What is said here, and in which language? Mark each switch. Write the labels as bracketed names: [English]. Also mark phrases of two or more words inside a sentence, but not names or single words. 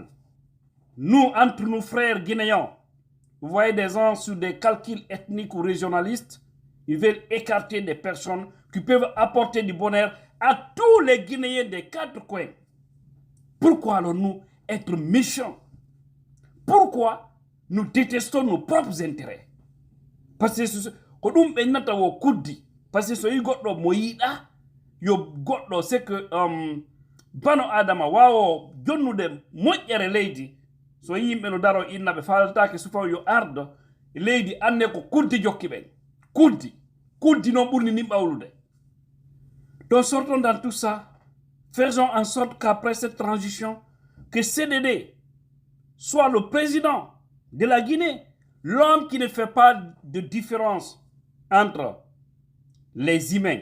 [French] Nous, entre nos frères guinéens, vous voyez des gens sur des calculs ethniques ou régionalistes, ils veulent écarter des personnes qui peuvent apporter du bonheur à tous les Guinéens des quatre coins. Pourquoi allons-nous être méchants? Pourquoi nous détestons nos propres intérêts? Parce que c'est que [Fula] bano adama wawo jonnude moƴƴere leydi so yimɓe no daro inna ɓe faltake sufa yo ardo leydi anne ko kuddi jokki ɓen kuddi [French] Donc sortons dans tout ça. Faisons en sorte qu'après cette transition, que CDD soit le président de la Guinée, l'homme qui ne fait pas de différence entre les humains.